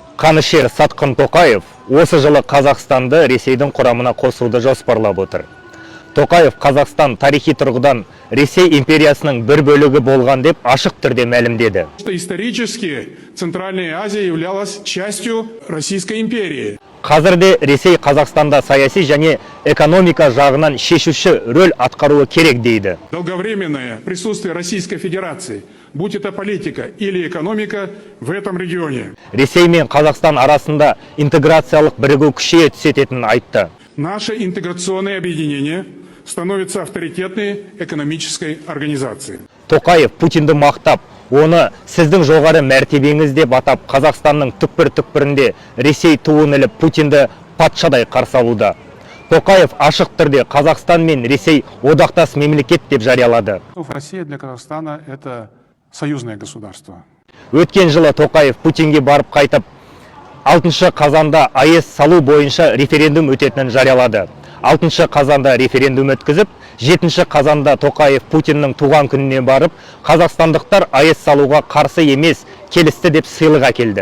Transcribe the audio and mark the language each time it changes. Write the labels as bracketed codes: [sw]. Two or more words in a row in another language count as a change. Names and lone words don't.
[kk] Қанішер Сатқын Тоқаев осы жылы Қазақстанды Ресейдің құрамына қосуды жоспарлап отыр. Тоқаев Қазақстан тарихи тұрғыдан Ресей империясының бір бөлігі болған деп ашық түрде мәлімдеді. [ru] Исторически Центральная Азия являлась частью Российской империи. [kk] Қазірде Ресей Қазақстанда саяси және экономика жағынан шешуші рөл атқаруы керек дейді. [ru] Долговременное присутствие Российской Федерации, будь это политика или экономика, в этом регионе. [kk] Ресей мен Қазақстан арасында интеграциялық бірігу күшейе түсететінін айтты. [ru] Наше интеграционное объединение становится авторитетной экономической организацией. [kk] Тоқаев Путинді мақтап, оны сіздің жоғары мәртебеңіз деп атап, Қазақстанның түкпір-түкпірінде Ресей туын іліп Путинді патшадай қарсы алуда. Тоқаев ашық түрде Қазақстан мен Ресей одақтас мемлекет деп жариялады. [ru] Россия для Казахстана – это союзное государство. [kk] Өткен жылы Тоқаев Путинге барып қайтып, 6 қазанда АЭС салу бойынша референдум өтетінін жариялады. 6 қазанда референдум өткізіп, 7 қазанда Тоқаев Путиннің туған күніне барып, қазақстандықтар АЭС салуға қарсы емес, келісті деп сыйлық әкелді.